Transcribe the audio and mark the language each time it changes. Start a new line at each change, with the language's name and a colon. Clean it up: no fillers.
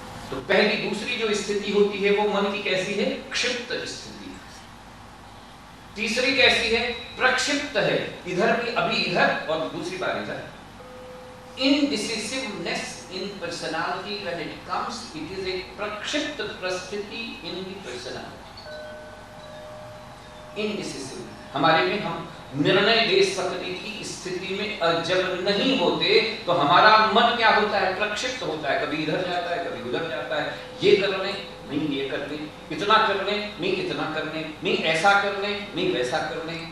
Hindi: तो पहली दूसरी जो स्थिति होती है वो मन की कैसी है? क्षिप्त स्थिति। तीसरी कैसी है? प्रक्षिप्त है। इधर भी, अभी इधर और दूसरी बार इधर।
English: Indecisiveness in personality, when it comes, it is a prakshipta prasthiti in the personality.
Hindi: Indecisive, हमारे में हम निर्णय दे सकने की स्थिति में जब नहीं होते तो हमारा मन क्या होता है? प्रक्षिप्त होता है। कभी इधर जाता है, कभी उधर जाता है। ये कर लें, नहीं ये कर लें, इतना कर लें, नहीं इतना कर लें, नहीं ऐसा कर लें, नहीं वैसा कर लें।